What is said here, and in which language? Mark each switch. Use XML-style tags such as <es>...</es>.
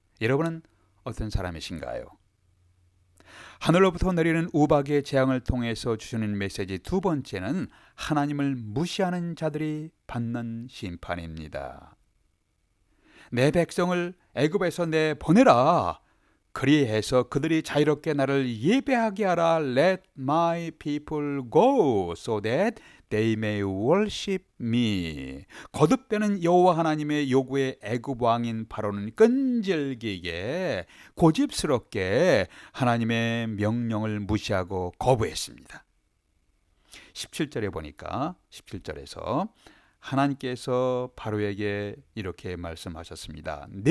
<ko>여러분은 어떤 사람이신가요? 하늘로부터 내리는 우박의 재앙을 통해서 주시는 메시지 두 번째는 하나님을 무시하는 자들이 받는 심판입니다. 내 백성을 애굽에서 내보내라. 그리해서 그들이 자유롭게 나를 예배하게 하라.</ko> <en>Let my people go so that they may worship me.</en> <ko>거듭되는 여호와 하나님의 요구에 애굽 왕인 바로는 끈질기게 고집스럽게 하나님의 명령을 무시하고 거부했습니다. 17절에 보니까 17절에서 하나님께서 바로에게 이렇게 말씀하셨습니다.</ko>